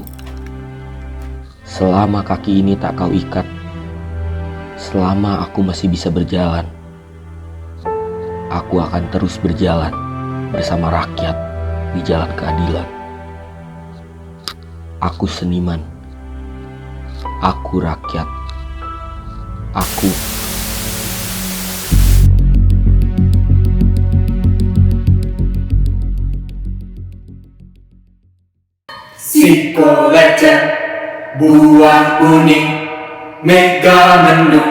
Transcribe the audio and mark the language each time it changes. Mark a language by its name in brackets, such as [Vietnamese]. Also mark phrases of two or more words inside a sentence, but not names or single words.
[Indonesian] Selama kaki ini tak kau ikat, selama aku masih bisa berjalan, aku akan terus berjalan bersama rakyat di jalan keadilan. Aku seniman, aku rakyat, aku Psikolecet, buah kuning, mega mendung.